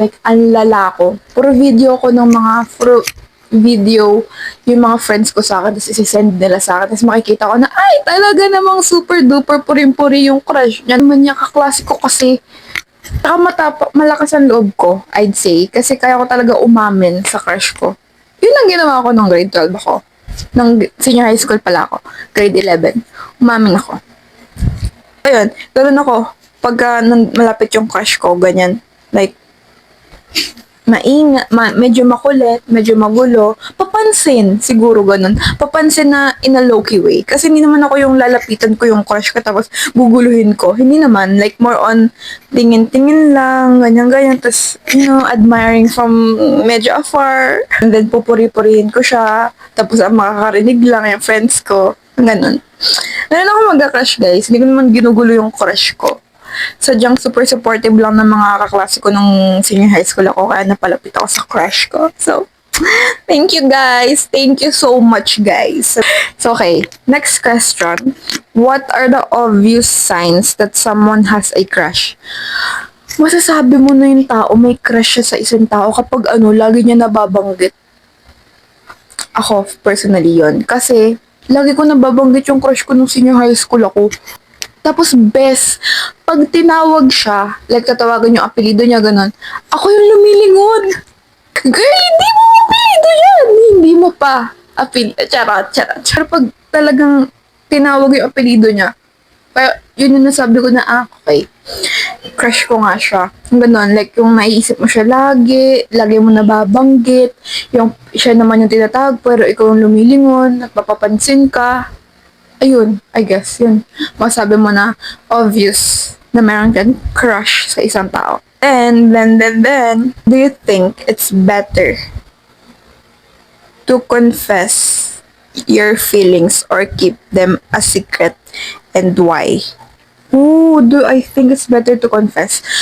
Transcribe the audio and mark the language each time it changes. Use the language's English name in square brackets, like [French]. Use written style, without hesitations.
[Filipino] Like, ang lala ko. Puro video ko ng video yung mga friends ko sa akin, tapos isi-send nila sa akin, tapos makikita ko na, ay, talaga namang super duper puring-puri yung crush niya. Naman niya kaklase ko kasi, malakas ang loob ko, [English] I'd say, [Filipino] kasi kaya ko talaga umamin sa crush ko. Yun ang ginawa ko nung grade 12 ako. Nung senior high school pala ako, grade 11. Umamin ako. Ayun, ganun ako. Pagka malapit yung crush ko, ganyan. Like, medyo makulit, medyo magulo, papansin, siguro ganun. Papansin na [English] in a low-key way. [Filipino] Kasi hindi naman ako yung lalapitan ko yung crush ko tapos guguluhin ko. Hindi naman. Like, more on tingin-tingin lang, ganyan-ganyan. [English] Tapos, admiring from medyo afar. [Filipino] And then, pupuri-purihin ko siya. Tapos, ang makakarinig lang yung friends ko. Ganun. Ganun ako mag-crush, guys. Hindi ko naman ginugulo yung crush ko. Sadyang super supportive lang ng mga kaklase ko nung senior high school ako kaya napalapit ako sa crush ko. [English] So, thank you guys. Thank you so much guys. So, okay. Next question. What are the obvious signs that someone has a crush? [Filipino] Masasabi mo na yung tao may crush siya sa isang tao kapag lagi niya nababanggit. Ako, personally yon. Kasi, lagi ko nababanggit yung crush ko nung senior high school ako. Tapos, best, pag tinawag siya, like tatawagan yung apelido niya, ganun, ako yung lumilingon. Girl, hindi mo apelido yan. Hindi mo pa. Charot. Pag talagang tinawag yung apelido niya, kaya yun yung nasabi ko na, okay. Crush ko nga siya. Ganun, like yung naiisip mo siya lagi mo nababanggit, yung siya naman yung tinatawag, pero ikaw yung lumilingon, nagpapapansin ka. Ayun, [English] I guess, [Filipino] yun. Masabi mo na obvious na meron kang crush sa isang tao. [English] And then, do you think it's better to confess your feelings or keep them a secret, and why? Ooh, do I think it's better to confess?